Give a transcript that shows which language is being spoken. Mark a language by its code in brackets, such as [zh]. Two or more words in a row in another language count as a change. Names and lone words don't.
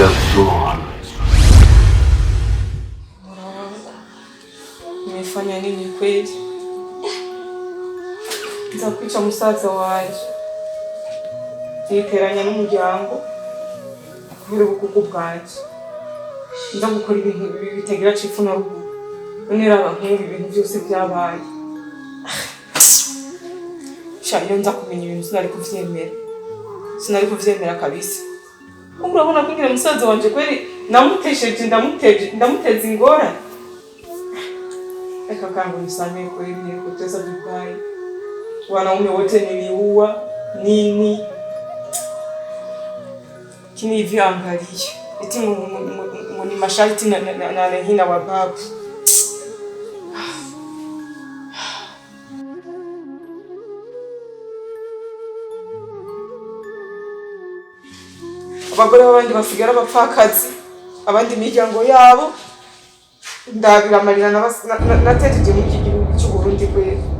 [sw] Nimefanya nini kweli? [rn] Nzakwica musaza wanje. Niteranya n'umuryango kubera ubukuku bwanje. Nza gukora ibintu bitagira cifu na ruguru. None raba nk'ubu ibintu byose byabaye. Iyo nza kumenya ibintu sinari kuvyemera kabisa. Urabona kugira musaza wanje kweli namutesheje ndamuteza ingora. [sw] Eka kangu nisamee kweli nilikutesa vibaya. Wanaume wote niliua nini? Kini hivi angalia. Eti ni masharti na hina wa babu. [rn] Abagore b'abandi basigara bapfakazi, abandi imiryango yabo ndabira amarira natejeje mu gihugu cy'u Burundi kwe.